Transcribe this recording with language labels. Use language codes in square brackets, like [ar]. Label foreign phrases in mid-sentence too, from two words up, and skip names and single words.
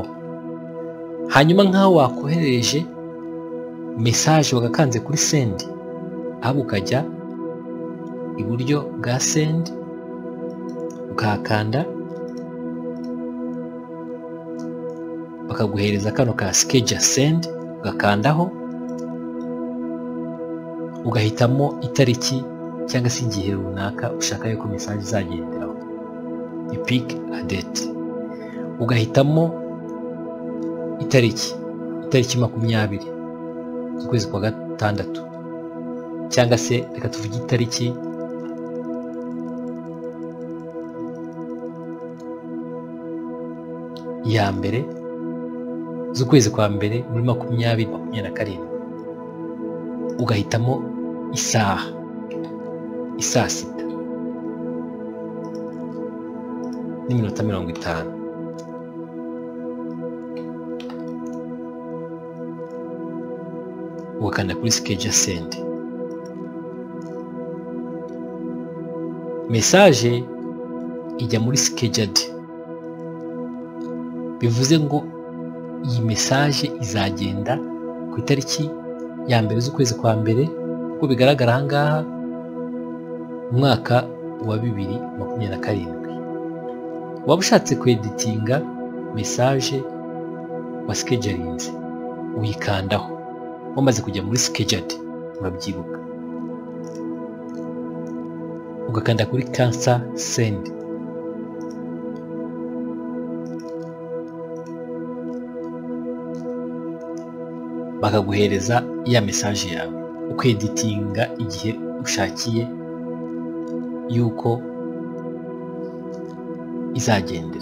[rw] Hanyuma nk'aho wakohereje message wagakanze kuri send, aho ukajya iburyo bwa send ukahakanda, bakaguhereza kano ka [en] schedule send, [rw] ugakandaho ugahitamo itariki cyangwa se igihe runaka ushaka yuko message izagenderaho, [en] you pick a date, [rw] ugahitamo itariki 20 z'ukwezi kwa gatandatu, cyangwa se reka tuvuge itariki ya mbere z'ukwezi kwa mbere muri 2027, ugahitamo isaa 6:50 ugakanda kuri [en] schedule send. [rw] Message ijya muri scheduled, bivuze ngo iyi message izagenda ku itariki ya mbere z'ukwezi kwa mbere, uko bigaragara aha ngaha mu mwaka wa 2027. Waba ushatse kweditinga message wa schedulinze, uyikandaho wamaze kujya muri scheduled, urabyibuka, ugakanda kuri [en] cancel send, [rw] bakaguhereza ya message yawe, ukeditinga igihe ushakiye yuko izagendera.